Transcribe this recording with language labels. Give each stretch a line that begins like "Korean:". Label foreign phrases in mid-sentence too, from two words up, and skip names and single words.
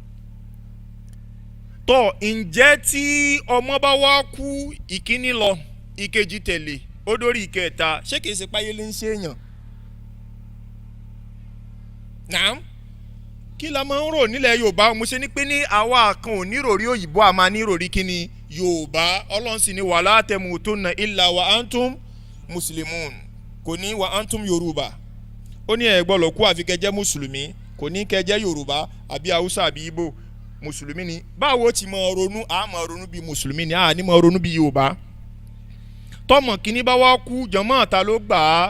Yoruba: Tó ǹjẹ́ tí ọmọ bá wá kú ìkíní lọ ìkejì tẹ̀lé ó dórí ìkẹta, ṣé kìí ṣe páyé lè ń ṣe èèyàn? Nàám kí la máa ń rò nílẹ̀ Yorùbá? Mo ṣe ní pé ní àwa kan ò ní ròrí òyìnbó, a máa ní ròrí kíni Yorùbá. Ọlọ́run sì ní
Arabic: ولا تموتن إلا وأنتم مسلمون,
Yoruba: kò ní
Arabic: وأنتم
Yoruba: Yorùbá. Ó ní ẹ gbọ́dọ̀ kú àfi kẹ́ jẹ́ mùsùlùmí, kò ní kẹ́ jẹ́ Yorùbá àbí Haúsá àbí Ìgbò. Mùsùlùmí ni. Báwo ti máa ronú? A máa ronú bí mùsùlùmí ni, a ní máa ronú bí Yorùbá. Tọ́mọ kìíní bá wá kú jàmáà ta ló gbà á?